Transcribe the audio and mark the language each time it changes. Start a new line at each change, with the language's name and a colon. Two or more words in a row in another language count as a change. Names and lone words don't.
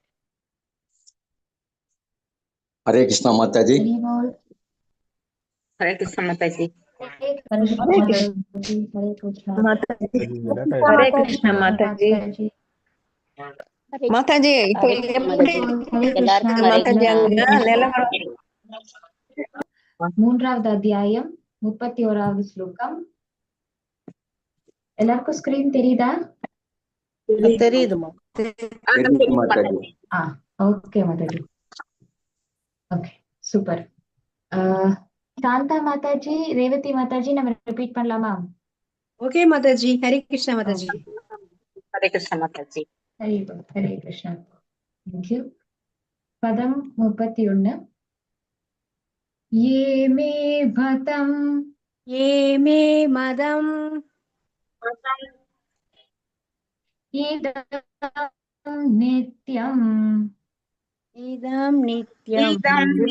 Hindi: हरे कृष्णा माता जी। हरि बोल हरे कृष्ण माता जी। हरे कृष्ण माता जी माता जी
Telugu: ఇప్పుడు ఎప్పుడు
Hindi: माता जी
Telugu: నిలబడి
Tamil: மூன்றாவது அத்தியாயம் 31வது ஸ்லோகம் எல்லாருக்கும் ஸ்கிரீன் தெரியுதா? தெரியுதுமா. ஓகே மாதாஜி.
English: okay super.
Tamil: சாந்தா மாதாஜி, ரேவதி மாதாஜி நம்ம ரிப்பீட் பண்ணலாமா? ஓகே மாதாஜி.
Hindi: हरे कृष्णा माताजी. हरे कृष्ण माता जी। हरे कृष्णा.
English: thank you.
Tamil: பதம் 31.
Sanskrit: ये मे भतम् इदं नित्यम् इदं नित्यम्